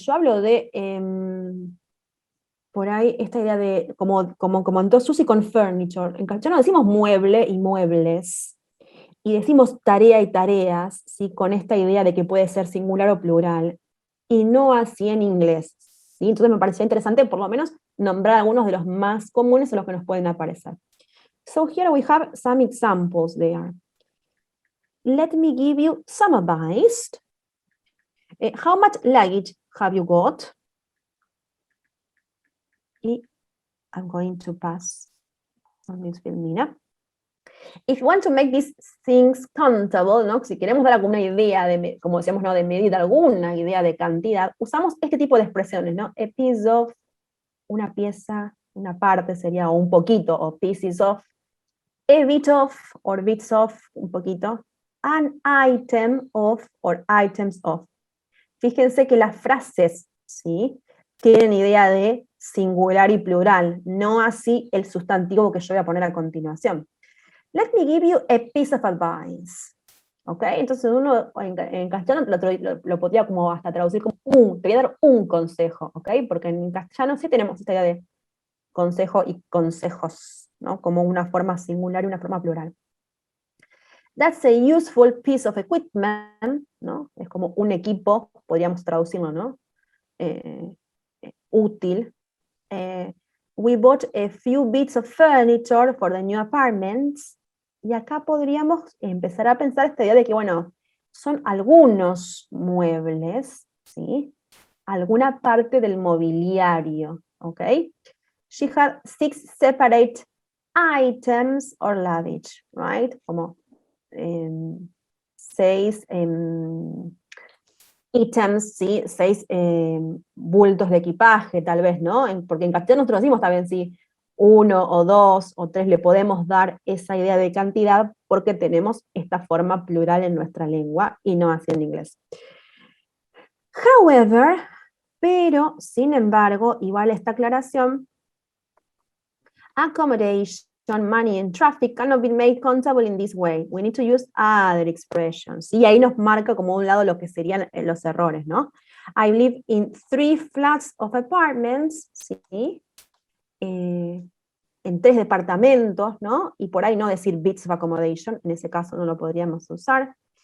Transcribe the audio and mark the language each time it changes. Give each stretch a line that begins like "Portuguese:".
Spanish: Yo hablo de, por ahí, esta idea de, como comentó Susi con furniture. En castellano decimos mueble y muebles, y decimos tarea y tareas, ¿sí?, con esta idea de que puede ser singular o plural, y no así en inglés, ¿sí? Entonces me pareció interesante por lo menos nombrar algunos de los más comunes en los que nos pueden aparecer.
English: So here we have some examples there. Let me give you some advice. How much luggage have you got? I'm going to pass on this Filmina. If you want to make these things countable,
Spanish: ¿no?, si queremos dar alguna idea, como decíamos, ¿no?, de medida, alguna idea de cantidad, usamos este tipo de expresiones, ¿no?
English: A piece of,
Spanish: una pieza, una parte sería, o un poquito,
English: o pieces of, a bit of, or bits of,
Spanish: un poquito,
English: an item of, or items of.
Spanish: Fíjense que las frases, ¿sí?, tienen idea de singular y plural, no así el sustantivo que yo voy a poner a continuación.
English: Let me give you a piece of advice. ¿Ok?
Spanish: Entonces uno en castellano lo podría como hasta traducir como te voy a dar un consejo, ¿ok? Porque en castellano sí tenemos esta idea de consejo y consejos, ¿no?, como una forma singular y una forma plural.
English: That's a useful piece of equipment,
Spanish: ¿no? Es como un equipo, podríamos traducirlo, ¿no? Útil.
English: We bought a few bits of furniture for the new apartments.
Spanish: Y acá podríamos empezar a pensar esta idea de que, bueno, son algunos muebles, ¿sí?, alguna parte del mobiliario, ¿ok?
English: She had 6 separate items or luggage, right?
Spanish: Como 6 6 ítems, ¿sí? 6 bultos de equipaje, tal vez, ¿no? Porque en castellano nosotros decimos también si 1 o 2 o 3 le podemos dar esa idea de cantidad porque tenemos esta forma plural en nuestra lengua y no así en inglés.
English: However,
Spanish: pero, sin embargo, igual esta aclaración,
English: accommodation, money, and traffic cannot be made countable in this way. We need to use other expressions.
Spanish: Y ahí nos marca como un lado lo que serían los errores, ¿no?
English: I live in 3 flats of apartments,
Spanish: ¿sí? En 3 departamentos, ¿no? Y por ahí no decir bits of accommodation, en ese caso no lo podríamos usar.